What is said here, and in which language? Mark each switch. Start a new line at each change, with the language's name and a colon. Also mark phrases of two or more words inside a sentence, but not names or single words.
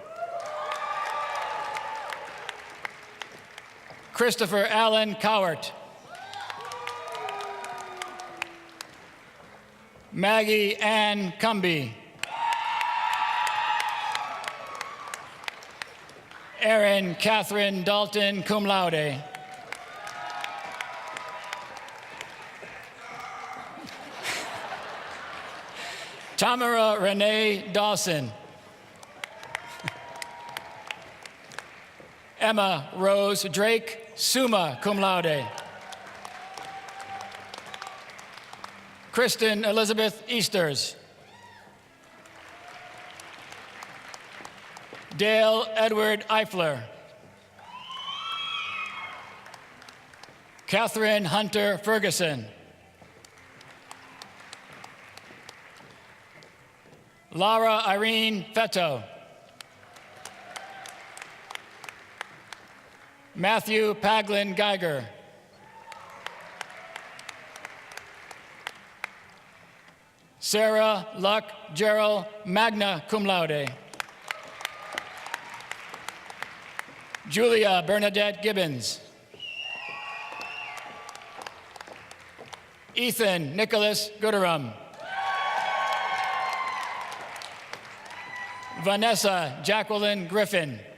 English: Christopher Allen Cowart. Maggie Ann Cumby. Erin Catherine Dalton,
Latin: cum laude.
English: Tamara Renee Dawson. Emma Rose Drake,
Latin: summa cum laude.
English: Kristen Elizabeth Easters. Dale Edward Eifler. Catherine Hunter Ferguson. Laura Irene Fetto. Matthew Paglin Geiger. Sarah Luck Gerald,
Latin: magna cum laude.
English: Julia Bernadette Gibbons. Ethan Nicholas Gooderum. Vanessa Jacqueline Griffin.